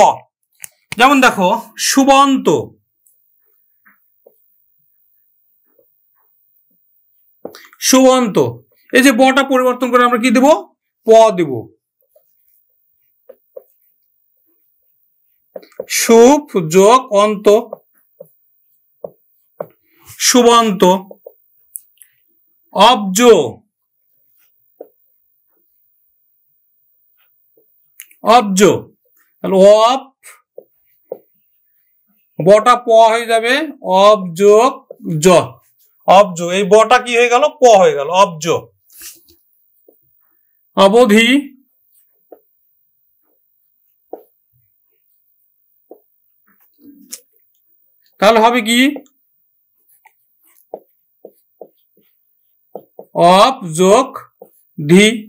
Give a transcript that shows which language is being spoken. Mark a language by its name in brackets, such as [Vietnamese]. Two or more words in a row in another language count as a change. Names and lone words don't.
[Bangla] যেমন দেখো সুবন্ত, সুবন্ত, এই যে বটা পরিবর্তন করে আমরা কি দেব, প দেব। সুপ যোগ অন্ত, সুবন্ত। অব্জ, অব্জ, অপ, বটা প হয়ে যাবে, অব যোগ জ, অব্জ, এই বটা কি হয়ে গেল, প হয়ে গেল, অব্জ। অবধি, তাহলে হবে কি অপ যোগ ধি।